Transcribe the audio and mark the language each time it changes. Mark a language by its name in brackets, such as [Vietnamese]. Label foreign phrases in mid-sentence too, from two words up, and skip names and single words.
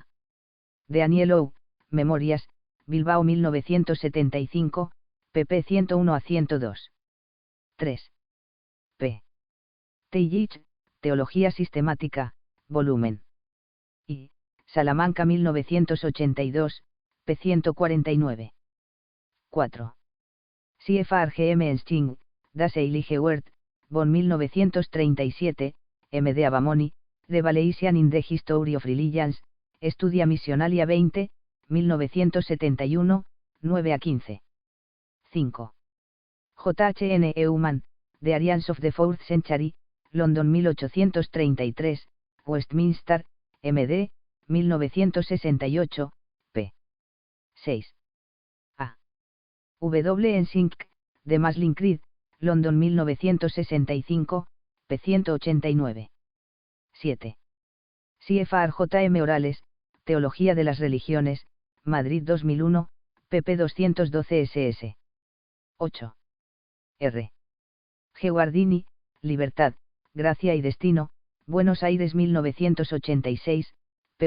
[Spanish] De Anielou, Memorias, Bilbao 1975, pp 101 a 102. 3. P. Tillich, Teología Sistemática, volumen. Y. Salamanca 1982, p. 149. 4. C.F.R. G.M. Ensting, Das Heilige Wort, Bonn 1937, M. de Abamoni, Revelation in the History of Religions, Estudia Missionalia 20, 1971, 9 a 15. 5. J.H.N. Eumann, The Arians of the Fourth Century, London 1833, Westminster, M.D., 1968, p. 6. A. W. Ensink, The Muslim Creed, London 1965, p. 189. 7. C.F.R. J.M. Orales, Teología de las Religiones, Madrid 2001, pp. 212 ss. 8. R. G. Guardini, Libertad, Gracia y Destino, Buenos Aires 1986, p.